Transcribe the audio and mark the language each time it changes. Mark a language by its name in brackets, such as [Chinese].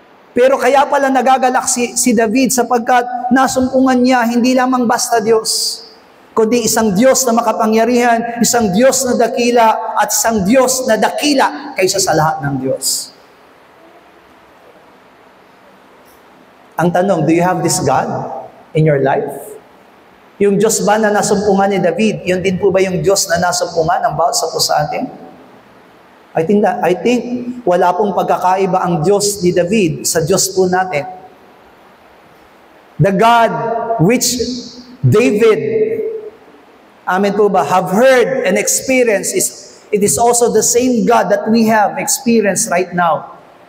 [Filipino] Pero kaya pala nagagalak si David sapagkat nasumpungan niya hindi lamang basta Diyos, kundi isang Diyos na makapangyarihan, isang Diyos na dakila, at isang Diyos na dakila kaysa sa lahat ng Diyos. Ang tanong, [English] do you have this God in your life? [Filipino] Yung Diyos ba na nasumpungan ni David, yun din po ba yung Diyos na nasumpungan ng bawat sa po sa atin? I think wala pong pagkakaiba ang Diyos ni David sa Diyos po natin. [English] The God which David, [Filipino] amen po ba, [English] have heard and experienced, it is also the same God that we have experienced right now.